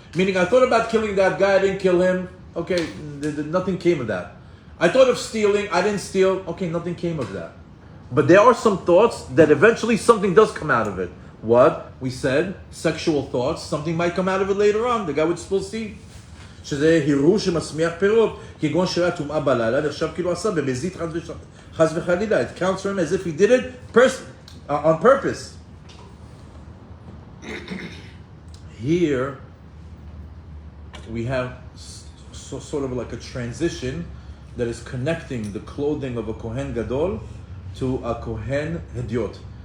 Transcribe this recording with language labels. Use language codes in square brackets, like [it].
[en] Meaning, I thought about killing that guy, I didn't kill him. Okay, nothing came of that. I thought of stealing, I didn't steal. Okay, nothing came of that. But there are some thoughts that eventually something does come out of it. What? We said, sexual thoughts, something might come out of it later on. The guy would spill seed. [he] שזה הירור שמצמיח פירות, כגון שראה טומאה בלילה, נחשב כאילו עשה במזיד חס וחלילה. [en] It counts for him as if he did it on purpose. Here, we have sort of like a transition that is connecting the clothing of a Kohen Gadol to a Kohen Hediot.